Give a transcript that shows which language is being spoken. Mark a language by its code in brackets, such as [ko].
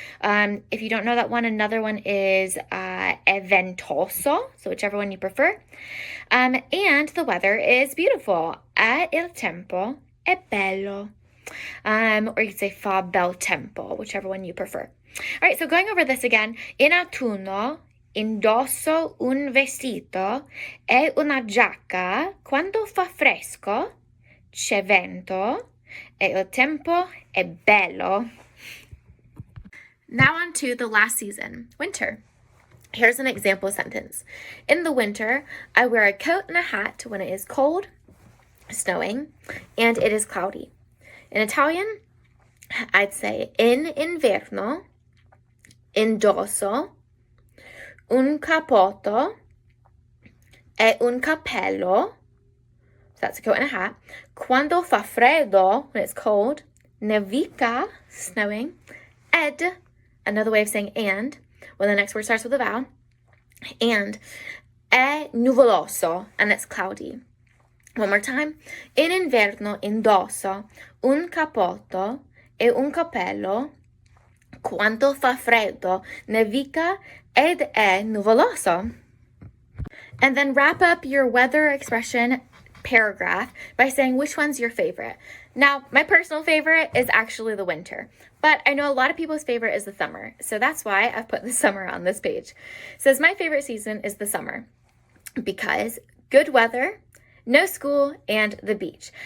[en] If you don't know that one, another one is [it] è ventoso, [en] so whichever one you prefer. And the weather is beautiful. [it] Il tempo è bello. [en] Or you could say [it] fa bel tempo, [en] whichever one you prefer. All right, so going over this again. [it] In autunno, indosso un vestito e una giacca quando fa fresco, c'è vento, e il tempo è bello. [en] Now on to the last season, winter. Here's an example sentence. In the winter, I wear a coat and a hat when it is cold, snowing, and it is cloudy. In Italian, I'd say [it] in inverno, indosso un cappotto e un cappello. [en] So that's a coat and a hat. [it] Quando fa freddo, [en] when it's cold. [it] Nevica, [en] snowing. Ed, another way of saying and, when the next word starts with a vowel. And [it] è nuvoloso, [en] and it's cloudy. One more time. [it] In inverno indosso un cappotto e un cappello. Quando fa freddo nevica ed è nuvoloso. [en] And then wrap up your weather expression paragraph by saying which one's your favorite. Now, my personal favorite is actually the winter, but I know a lot of people's favorite is the summer, so that's why I've put the summer on this page. It says my favorite season is the summer because good weather, no school, and the beach.